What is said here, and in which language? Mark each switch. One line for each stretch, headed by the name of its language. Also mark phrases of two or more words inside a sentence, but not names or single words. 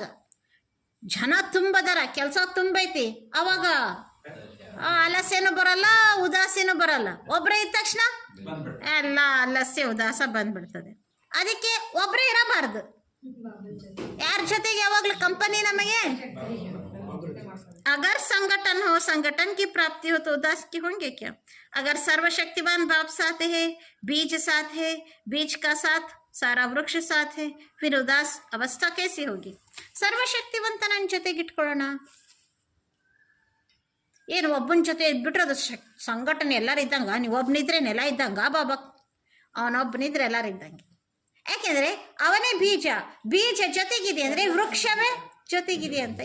Kannada: ಜನ ತುಂಬದರ, ಕೆಲಸ ತುಂಬೈತಿ, ಅವಾಗ ಆಲಸ್ಯನೂ ಬರಲ್ಲ, ಉದಾಸೀನೂ ಬರಲ್ಲ. ಒಬ್ಬರೇ ಇದ್ದ ತಕ್ಷಣ ಎಲ್ಲ ಆಲಸ್ಯ ಉದಾಸ ಬಂದ್ಬಿಡ್ತದೆ. ಅದಕ್ಕೆ ಒಬ್ಬರೇ ಇರಬಾರ್ದು. ಯಾರ ಜೊತೆಗೆ ಯಾವಾಗಲೂ ಕಂಪನಿ ನಮಗೆ.
Hindi: अगर संगठन हो, संगठन की प्राप्ति हो तो उदास की होंगे क्या? अगर सर्वशक्तिवान बाप साथ है, बीज साथ है, बीज का साथ सारा वृक्ष साथ है, फिर उदास अवस्था कैसी होगी?
Kannada: ಸರ್ವಶಕ್ತಿವಂತ ನನ್ನ ಜೊತೆಗೆ ಇಟ್ಕೊಳ್ಳೋಣ. ಏನು ಒಬ್ಬನ ಜೊತೆ ಇದ್ಬಿಟ್ರೆ ಅದು ಸಂಘಟನೆ ಎಲ್ಲರೂ ಇದ್ದಂಗ. ನೀವು ಒಬ್ಬನಿದ್ರೆ ನೆಲ ಇದ್ದಂಗ ಬಾಬಾ, ಅವನೊಬ್ಬನಿದ್ರೆ ಎಲ್ಲರೂ ಇದ್ದಂಗೆ. ಯಾಕೆಂದ್ರೆ ಅವನೇ ಬೀಜ, ಬೀಜ ಜೊತೆಗಿದೆ ಅಂದರೆ ವೃಕ್ಷವೇ ಜೊತೆಗಿದೆ ಅಂತ.